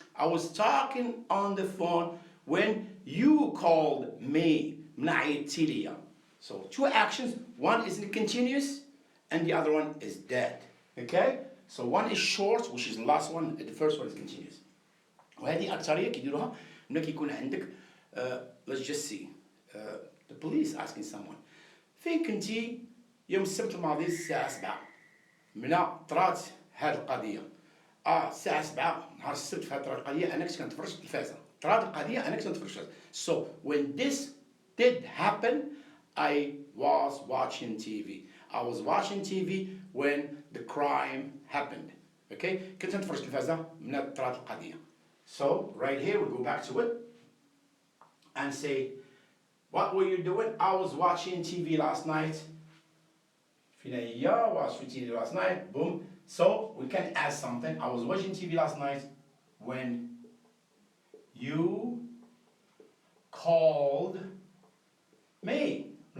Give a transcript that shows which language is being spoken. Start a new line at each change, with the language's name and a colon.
English: I was talking on the phone when you called me.
Arabic: منا عيطتي ليا.
English: So two actions. One is continuous and the other one is dead. Okay? So one is short, which is the last one, and the first one is continuous.
Arabic: وهذه أكثرية كيديروها ملي كيكون عندك
English: let's just see the police asking someone
Arabic: فين كنتي يوم السبت الماضي الساعة 7 منا طرات هذه القضية الساعة 7 نهار السبت في هذه القضية أنا كنت كنتفرج في التلفازة طرات القضية أنا كنت كنتفرج في التلفازة.
English: So when this did happen I was watching TV. I was watching TV when the crime happened. Okay?
Arabic: كنت نتفرج في التلفازة من طرات القضية.
English: So right here we go back to it and say, what were you doing? I was watching TV last night. I watched TV last night. Boom. So we can add something. I was watching TV last night when you called me.